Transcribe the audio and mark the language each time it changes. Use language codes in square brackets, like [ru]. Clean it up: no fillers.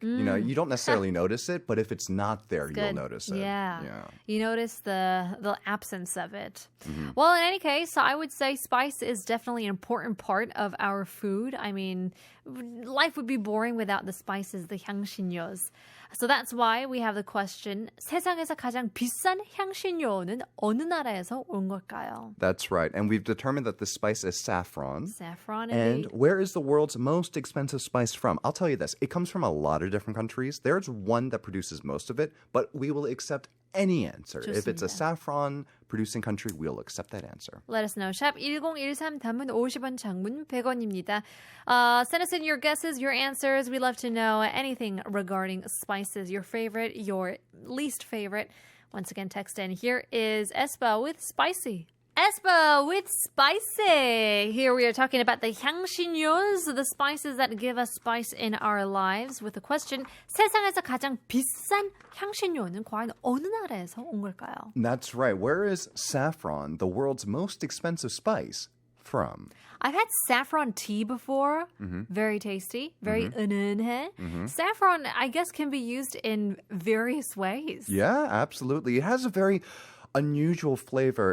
[en] You don't necessarily notice it, but if it's not there, you'll Good. notice it. Yeah. Yeah. You notice the absence of it. Well, in any case, I would say spice is definitely an important part of our food. I mean, life would be boring without the spices, the 향신료s. So that's why we have the question, [ko] 세상에서 가장 비싼 향신료는 어느 나라에서 온 걸까요? [en] That's right. And we've determined that the spice is saffron. Saffron And indeed. where is the world's most expensive spice from? I'll tell you this. It comes from a lot of different countries. There's one that produces most of it, but we will accept any answer. If it's a [ko] 좋습니다. [en] saffron producing country, we'll accept that answer. Let us know. [ko] 샵 1013 단문 50원 장문 100원입니다. [en] Send us in your guesses, your answers. We'd love to know anything regarding spices. Your favorite, your least favorite. Once again, text in. Here is Espa with Spicy. Espa with Spicy. Here we are talking about the 향신료s, the spices that give us spice in our lives. With the question, [ko] 세상에서 가장 비싼 향신료는 과연 어느 나라에서 온 걸까요? [en] That's right. Where is saffron, the world's most expensive spice, from? I've had saffron tea before. Very tasty. Very [ko] 은은해. [en] Saffron, I guess, can be used in various ways. Yeah, absolutely. It has a very unusual flavor.